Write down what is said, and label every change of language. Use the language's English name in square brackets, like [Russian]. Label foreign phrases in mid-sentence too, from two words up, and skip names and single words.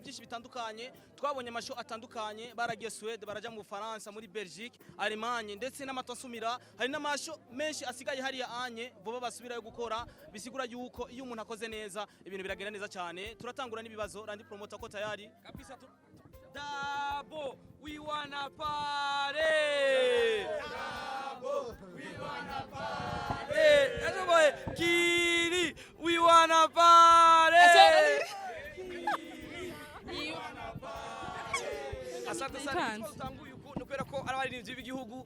[Rundi] byinshi bitandukanye twabonye amasho atandukanye baragiye Sweden baraja mu Faransa muri Belgique Allemagne ndetse n'amatosumira hari n'amasho menshi asigaye hari ya anye boba basubirayo gukora bisigura yuko iyo umuntu akoze neza ibintu biragenda neza cyane turatangura n'ibibazo randi promoter ko [Swahili] tayari kabisa [English] Double we wanna party Double we wanna party Kiri we wanna party [Swahili] Asante sana [Rundi] utanguye uko nukera ko abaririmbyi b'igihugu